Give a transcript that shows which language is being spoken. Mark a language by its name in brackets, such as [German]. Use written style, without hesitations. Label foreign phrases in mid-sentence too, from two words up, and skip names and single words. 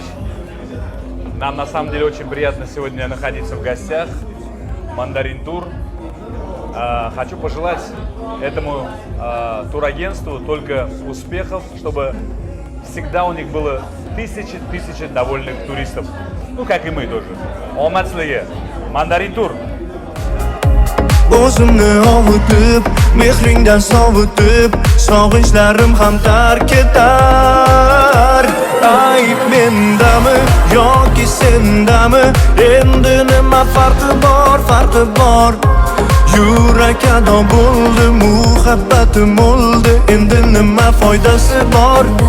[Russian] Нам на самом деле очень приятно сегодня находиться в гостях. Мандарин Тур. Хочу пожелать этому турагентству только успехов, чтобы всегда у них было тысячи довольных туристов. Ну, как и мы тоже. [Uzbek] Omadsligi, Mandarin Tur. o'zimni ovutib mehringdan sovutib sog'inchlarim ham tark etar ayb mendami yoki sendami endi nima farqi bor yurak ado bo'ldi muhabbatim o'ldi endi nima foydasi bor